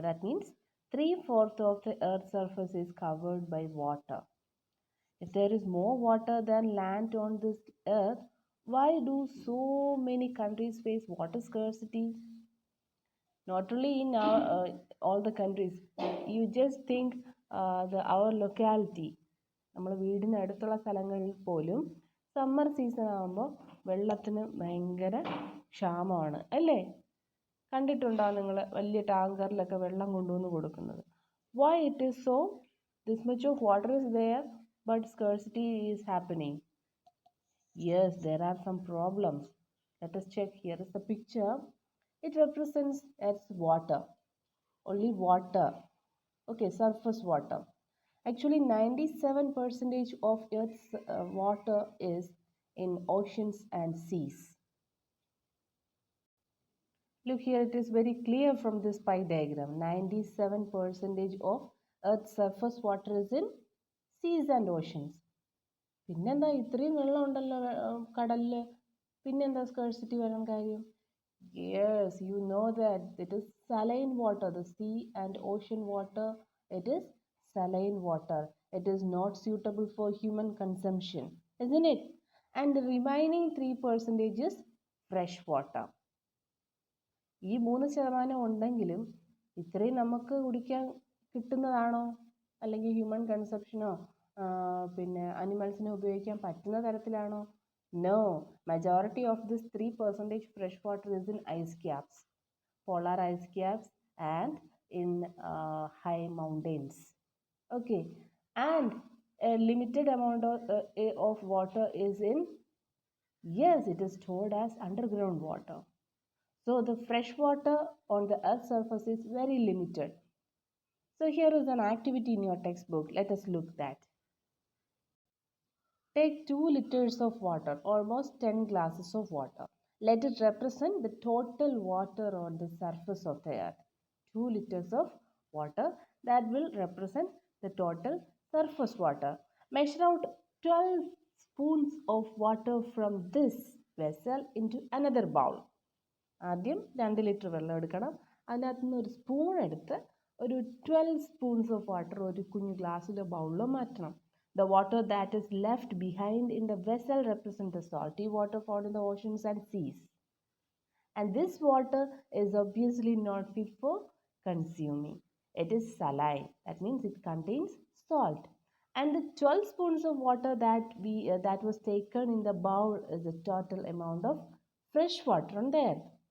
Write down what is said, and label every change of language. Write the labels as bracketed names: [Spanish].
[English] That means 3/4 of the earth's surface is covered by water. If there is more water than land on this earth, why do so many countries face water scarcity? Not only in all the countries, you just think our locality. [Malayalam] നമ്മുടെ വീടിനടുത്തുള്ള സ്ഥലങ്ങളിൽ പോലും summer season ആകുമ്പോൾ വെള്ളത്തിന് ഭയങ്കര ക്ഷാമമാണ് അല്ലേ? കണ്ടിട്ടുണ്ടോ നിങ്ങൾ വലിയ ടാങ്കറിലൊക്കെ വെള്ളം കൊണ്ടുവന്ന് കൊടുക്കുന്നത്? [English] Why it is so? This much of water is there, but scarcity is happening. Yes, there are some problems. Let us check. Here is the picture. It represents Earth's water. Only water. Okay, surface water. Actually, 97% of Earth's water is in oceans and seas. Look here, it is very clear from this pie diagram. 97% of Earth's surface water is in seas and oceans. [Malayalam] പിന്നെന്താ ഇത്രയും വെള്ളം ഉണ്ടല്ലോ കടലിൽ, പിന്നെന്താ scarcity വരാൻ കാര്യം? [English] Yes, you know that it is saline water. The sea and ocean water, it is saline water. It is not suitable for human consumption, isn't it? And the remaining 3% is fresh water. [Malayalam] ഈ 3% ഉണ്ടെങ്കിലും ഇത്രയും നമുക്ക് കുടിക്കാൻ കിട്ടുന്നതാണോ? അല്ലെങ്കിൽ human കൺസപ്ഷനോ പിന്നെ അനിമൽസിനെ ഉപയോഗിക്കാൻ പറ്റുന്ന തരത്തിലാണോ? [English] No, majority of this 3% fresh water is in ice caps, polar ice caps and in high mountains. Okay, and a limited amount of water is in, yes, it is stored as underground water. So the fresh water on the earth's surface is very limited. So here is an activity in your textbook. Let us look that. Take 2 liters of water, almost 10 glasses of water. Let it represent the total water on the surface of the earth. 2 liters of water, that will represent the total surface water. Measure out 12 spoons of water from this vessel into another bowl. [Malayalam] ആദ്യം 2 litre വെള്ളം എടുക്കണം. അതിനകത്ത് നിന്ന് ഒരു spoon എടുത്ത് ഒരു 12 [English] spoons of water [Malayalam] ഒരു കുഞ്ഞു ഗ്ലാസ്സിലോ ബൗളിലോ മാറ്റണം. [English] The water that is left behind in the vessel represents the salty water found in the oceans and seas. And this water is obviously not fit for consuming. It is saline. That means it contains salt. And the 12 spoons of water that was taken in the bowl is the total amount of fresh water on the earth.